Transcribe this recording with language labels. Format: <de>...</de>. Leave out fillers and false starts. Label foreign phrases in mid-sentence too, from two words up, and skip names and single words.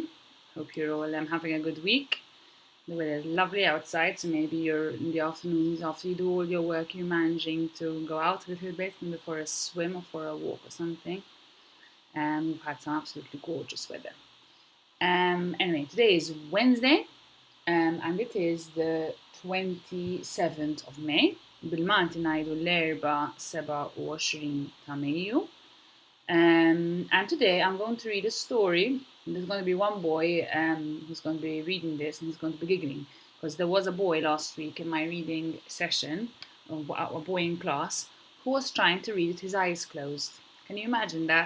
<en>Hope you're all having a good week. The weather is lovely outside, so maybe you're in the afternoons after you do all your work, you're managing to go out a little bit, maybe for a swim or for a walk or something. We've had some absolutely gorgeous weather. Anyway, today is Wednesday, and it is the 27th of May.</en> <mt>Bil-Malti ngħidu l-erba' 27 ta' Mejju.</mt> <en>And today I'm going to read a story. There's going to be one boy who's going to be reading this, and he's going to be giggling because there was a boy last week in my reading session, a boy in class, who was trying to read with his eyes closed. Can you imagine that?</en>